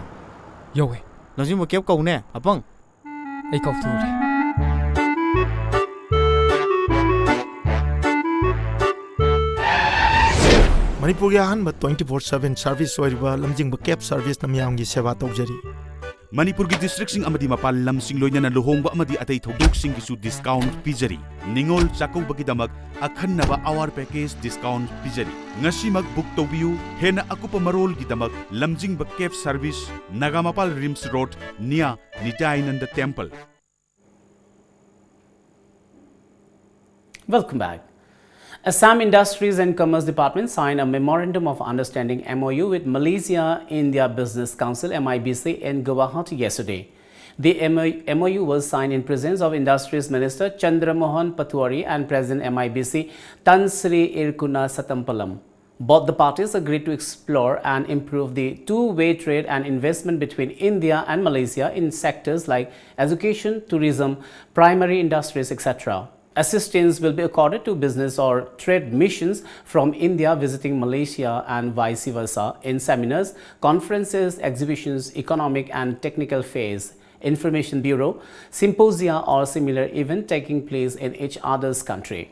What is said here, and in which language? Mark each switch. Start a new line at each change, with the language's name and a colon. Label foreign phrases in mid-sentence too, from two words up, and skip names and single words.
Manipuri: Yawe. Lamjingba kep kau ne, apang? Ay kauturi. Manipur gi ahanba
English: 24/7 service
Manipuri: oiriba lamjingba
English: cab service
Manipuri: namyamgi seva tawjari. Manipur gi district sing amadi mapal lam sing loinana luhongba amadi atei thodok sing gisu discount pijari. Ningol chakubagi damak akhanna ba
English: hour package discount
Manipuri: pijari. Ngasi mag book tobiu hena akupa marol gi damak lamjingba
English: cab service
Manipuri: Nagamapal Rims Road near Nityananda Temple.
English: Welcome back. Assam Industries and Commerce Department signed a Memorandum of Understanding MOU with Malaysia India Business Council MIBC in Guwahati yesterday. The MOU was signed in presence of Industries Minister Chandramohan Patwari and President MIBC Tan Sri Irkuna Satampalam. Both the parties agreed to explore and improve the two-way trade and investment between India and Malaysia in sectors like education, tourism, primary industries, etc. Assistance will be accorded to business or trade missions from India visiting Malaysia and vice versa in seminars, conferences, exhibitions, economic and technical fairs, Information Bureau, symposia or similar event taking place in each other's country.